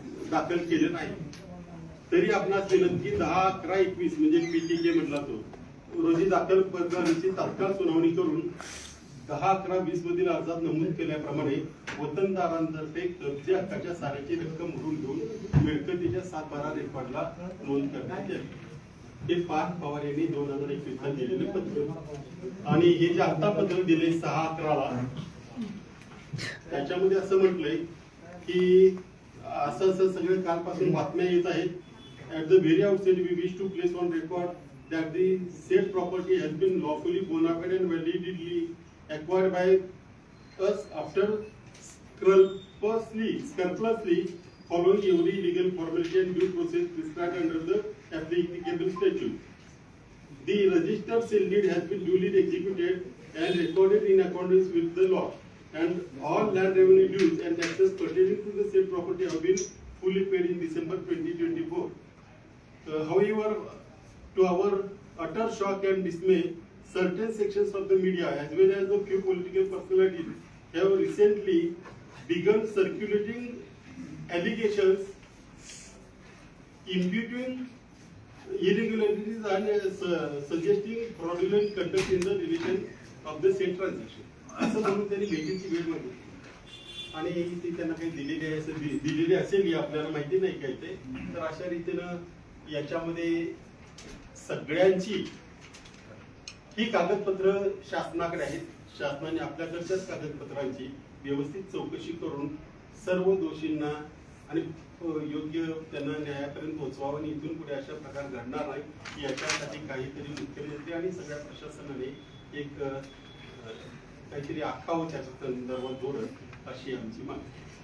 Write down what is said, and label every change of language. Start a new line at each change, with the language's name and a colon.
Marathi: दाखल केले नाही, तरी आपणास विनंती 10/11/21 म्हणजे पीटीके म्हटला तो रोजी दाखल प्रकरणाची तात्काळ सुनावणी करून 10/11/20 मधील अर्जात नमूद केल्याप्रमाणे वतनदारांतर्फे कब्जे हक्काच्या साऱ्याची रक्कम भरून घेऊन मिळकतीच्या 7/12 रेकॉर्डला नोंद करण्यात आली. हे पार्थ पवार यांनी 2021 ला दिलेले पत्र आणि हे जे आता पत्र दिले 6/11 ला त्याच्यामध्ये असं म्हटलंय की असं सगळे कालपासून बातम्या येत आहेत.
English: At the very outset, we wish to place on record that the said property has been lawfully bona fide and validly acquired by us after scrupulously following every legal formality and due process prescribed under the applicable statute. The registered sale deed has been duly executed and recorded in accordance with the law, and all land revenue dues and taxes pertaining to the said property have been fully paid in December 2024. However, to our utter shock and dismay, certain sections of the media as well as a few political personalities have recently begun circulating allegations imputing irregularities and suggesting fraudulent conduct in the relation of the said transaction.
Marathi: असं म्हणून त्यांनी भेटीची वेळ मागितली आणि ती त्यांना काही दिलेली असेल ही आपल्याला माहिती नाही काय ते. तर अशा रीतीनं याच्यामध्ये सगळ्यांची ही कागदपत्र शासनाकडे आहेत. शासनाने आपल्याकडच्याच कागदपत्रांची व्यवस्थित चौकशी करून सर्व दोषींना आणि योग्य त्यांना न्यायापर्यंत पोहोचवावं आणि इथून पुढे अशा प्रकार घडणार नाही याच्यासाठी काहीतरी मुख्यमंत्री आणि सगळ्या प्रशासनाने एक काहीतरी आखावं त्याच्या संदर्भात धोरण अशी आमची मागणी.